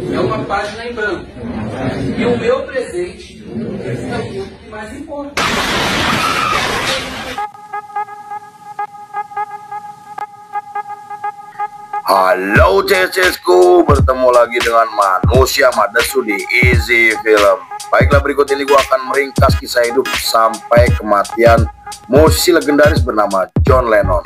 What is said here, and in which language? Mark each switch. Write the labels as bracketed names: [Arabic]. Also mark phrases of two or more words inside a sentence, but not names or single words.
[Portuguese] uma página em branco. E o meu presente é o que mais importa. [Indonesian] Halo CSku, bertemu lagi dengan manusia Madesu di Easy Film. Baiklah, berikut ini gua akan meringkas kisah hidup sampai kematian musisi legendaris bernama John Lennon.